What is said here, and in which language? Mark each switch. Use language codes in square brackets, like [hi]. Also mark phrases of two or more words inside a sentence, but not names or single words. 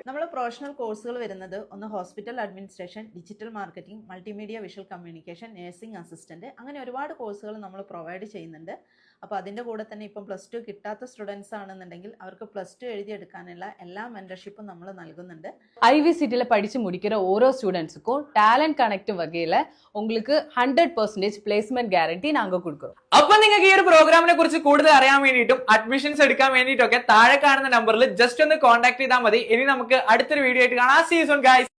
[ml] നമ്മൾ [en] professional courses [ml] വരുന്നത് ഒന്ന് [en] hospital administration, digital marketing, multimedia visual communication, nursing assistant, [ml] അങ്ങനെ ഒരുപാട് കോഴ്സുകൾ നമ്മൾ പ്രൊവൈഡ് ചെയ്യുന്നുണ്ട്. അപ്പോൾ അതിൻ്റെ കൂടെ തന്നെ ഇപ്പം [en] plus two [ml] കിട്ടാത്ത സ്റ്റുഡൻസ് ആണെന്നുണ്ടെങ്കിൽ അവർക്ക് [en] plus two [ml] എഴുതിയെടുക്കാനുള്ള എല്ലാ മെന്റർഷിപ്പും നമ്മൾ നൽകുന്നുണ്ട്. [ta] IVCTல படிச்சு முடிக்கிற ஓரோ ஸ்டூடெண்ட்ஸுக்கும் டேலண்ட் கனெக்ட் வகையில உங்களுக்கு 100% [en] placement guarantee [ta] நாங்க கொடுக்கிறோம். [ml] അപ്പൊ നിങ്ങൾക്ക് ഈ ഒരു പ്രോഗ്രാമിനെ കുറിച്ച് കൂടുതൽ അറിയാൻ വേണ്ടിയിട്ടും അഡ്മിഷൻസ് എടുക്കാൻ വേണ്ടിയിട്ടൊക്കെ താഴെ കാണുന്ന നമ്പറിൽ ജസ്റ്റ് ഒന്ന് കോൺടാക്ട് ചെയ്താൽ മതി. ഇനി നമുക്ക് അടുത്തൊരു വീഡിയോ ആയിട്ട് കാണാം. [en] See you soon guys.